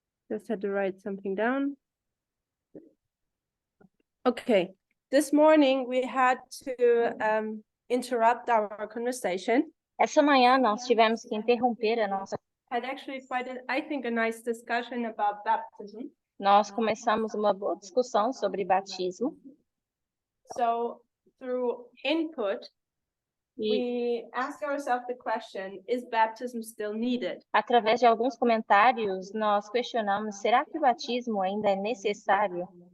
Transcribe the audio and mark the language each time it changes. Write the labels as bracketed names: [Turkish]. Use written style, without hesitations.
[English] Just had to write something down. Okay. This morning we had to interrupt our conversation. [Portuguese] Essa manhã nós tivemos que interromper a nossa. [English] Had actually quite, I think, a nice discussion about baptism. [Portuguese] Nós começamos uma boa discussão sobre batismo. [English] So through input, [Portuguese] E [English] we ask ourselves the question: is baptism still needed? [Portuguese] através de alguns comentários nós questionamos: será que o batismo ainda é necessário?